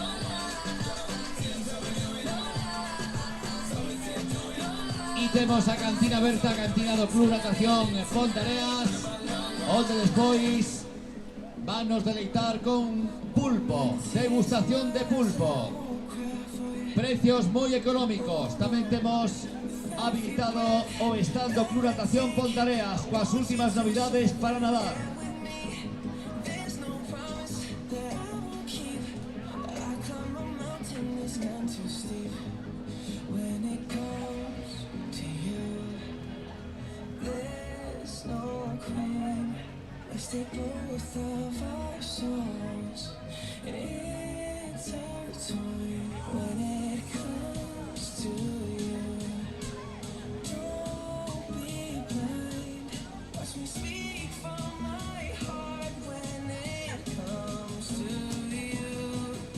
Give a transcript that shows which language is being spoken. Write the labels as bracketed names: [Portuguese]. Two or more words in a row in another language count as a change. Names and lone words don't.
[Galician] E temos a cantina aberta, cantina do Club Natación Pontareas, onde despois vanos deleitar con pulpo, degustación de pulpo. Precios moi económicos. Tamén temos habilitado o stand do Club Natación Pontareas coas últimas novidades para nadar. [English] They both of our souls, and it's intertwined when it comes to you. Don't be blind, watch me speak from my heart when it comes to you.